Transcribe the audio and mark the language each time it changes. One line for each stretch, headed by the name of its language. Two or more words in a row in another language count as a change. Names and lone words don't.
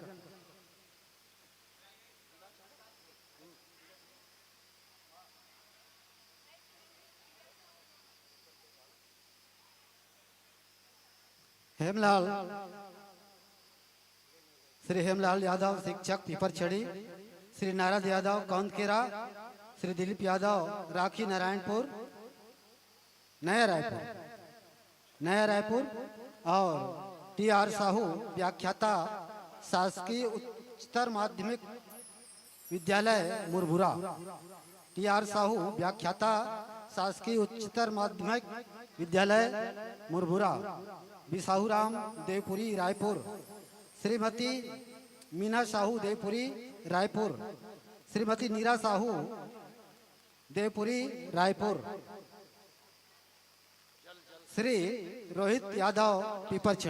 Hindi: हेमलाल, श्री हेमलाल यादव शिक्षक पीपर छड़ी, श्री नारद यादव कौंदकेरा, श्री दिलीप यादव राखी नारायणपुर नया रायपुर और टी आर साहू व्याख्याता शासकीय उच्चतर माध्यमिक विद्यालय मुरबुरा। टी.आर. साहू व्याख्याता शासकीय उच्चतर माध्यमिक विद्यालय मुरबुरा। बी. साहूराम देवपुरी रायपुर। श्रीमती मीना साहू देवपुरी रायपुर। श्रीमती नीरा साहू देवपुरी रायपुर। श्री रोहित यादव पीपरछड़ी।